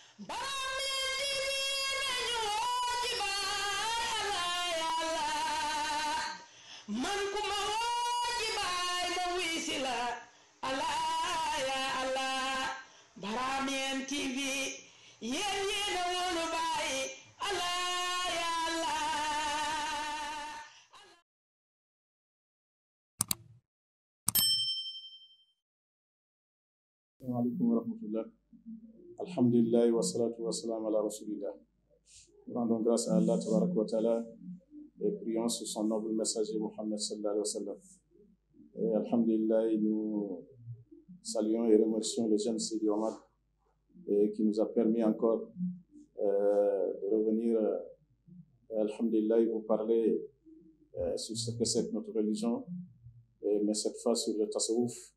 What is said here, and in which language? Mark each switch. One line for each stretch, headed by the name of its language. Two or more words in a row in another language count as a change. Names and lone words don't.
Wolof: man ku ma woo ci baay ma wisi la
Arabic: الله يا الله
Wolof: Baramien TV yéen yéen a woonu baay
Arabic: الله يا الله. السلام عليكم ورحمة الله. الحمد لله والصلاة والسلام على رسول الله.
French: Nous rendons grâce à Allah
Arabic: تبارك وتعالى
French: et prions sur son noble messager Mohammed
Arabic: صلى الله عليه وسلم.
French: Et alhamdulillah, nous saluons et remercions le jeune Sidi Omar qui nous a permis encore de revenir, alhamdulillah, vous parler sur ce que c'est notre religion, mais cette fois sur le tasawwuf.